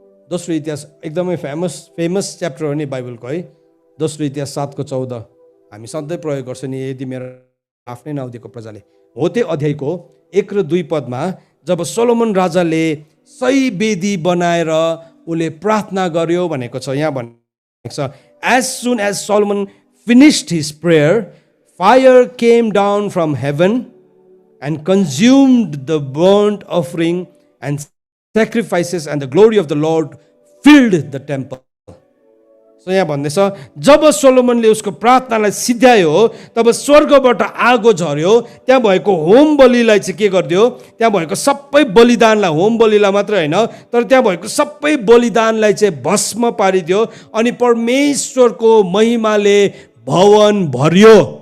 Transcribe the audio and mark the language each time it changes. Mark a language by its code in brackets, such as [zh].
[ne] दोस्रो इतिहास एकदमै फेमस च्याप्टर हो नि बाइबलको है। दोस्रो इतिहास 7 को 14 हामी सधैँ प्रयोग गर्छौँ नि, यदि मेरो आफ्नै नाउँ दिएको प्रजाले। हो त्यो अध्यायको 1 र 2 पदमा जब सोलोमन राजाले सही वेदी बनाएर उसले प्रार्थना गर्यो भनेको छ। यहाँ भनेको छ, [en] as soon as Solomon finished his prayer, fire came down from heaven and consumed the burnt offering and sacrifices, and the glory of the Lord filled the temple. [ne] So यहाँ भन्दैछ, जब सोलोमनले उसको प्रार्थनालाई सिद्ध्यायो तब स्वर्गबाट आगो झर्यो। त्यहाँ भएको होम बलिलाई चाहिँ के गरिदियो, त्यहाँ भएको सबै बलिदानलाई, होम बलिलाई मात्र होइन तर त्यहाँ भएको सबै बलिदानलाई चाहिँ भस्म पारिदियो। अनि परमेश्वरको महिमाले भवन भरियो।